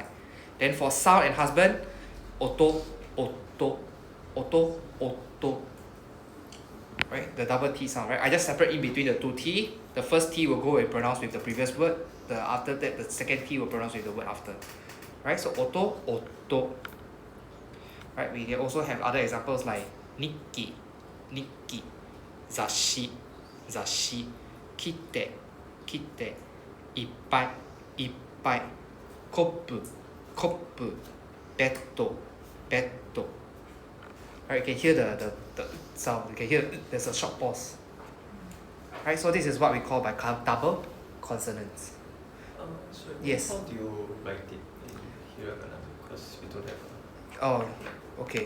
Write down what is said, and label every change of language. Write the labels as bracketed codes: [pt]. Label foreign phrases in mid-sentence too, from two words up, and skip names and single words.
[en] Then for sound and husband, [ja] おっと、おっと、おっと、おっと. [en] Right? The double T sound, right? I just separate in between the two T. The first T will go and pronounce with the previous word. After that, the second T will pronounce with the word after. Right? So [ja] おっと、おっと. [en] Right? We also have other examples like [ja] にっき、にっき、ざっし、ざっし、きって、きって、いっぱい、いっぱい, コップ、コップ、ベット、ベット. [en] Right? You can hear the sound. You can hear there's a short pause. Right? So this is what we call by double consonants. So Yes. how do you write it in hiragana? Because we don't have. Oh, okay.